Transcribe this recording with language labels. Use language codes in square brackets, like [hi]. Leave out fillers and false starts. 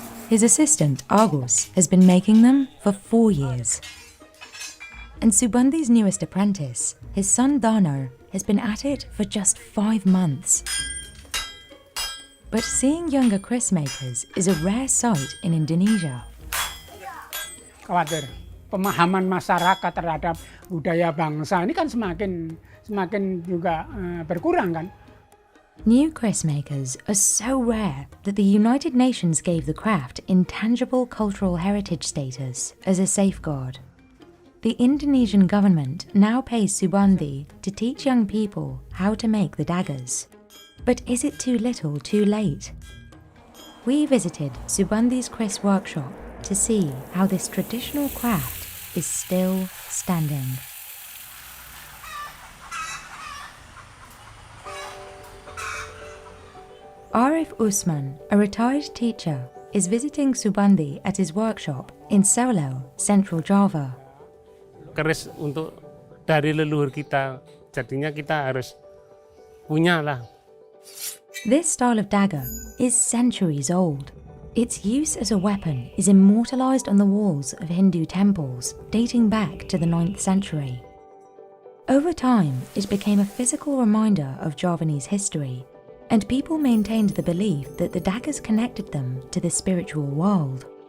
[en] His assistant, Agus, has been making them for 4 years. And Subandi's newest apprentice, his son Dano, has been at it for just 5 months. But seeing younger Chris makers is a rare sight in Indonesia. [id] Khawatir pemahaman masyarakat terhadap budaya bangsa ini kan semakin juga berkurang kan. [en] New Chris makers are so rare that the United Nations gave the craft intangible cultural heritage status as a safeguard. The Indonesian government now pays Subandi to teach young people how to make the daggers. But is it too little, too late? We visited Subandi's Chris workshop to see how this traditional craft is still standing. Arif Usman, a retired teacher, is visiting Subandi at his workshop in Solo, Central Java. [id] Keris untuk dari leluhur kita, jadinya kita harus punya lah. [en] This style of dagger is centuries old. Its use as a weapon is immortalized on the walls of Hindu temples dating back to the 9th century. Over time, it became a physical reminder of Javanese history, and people maintained the belief that the daggers connected them to the spiritual world.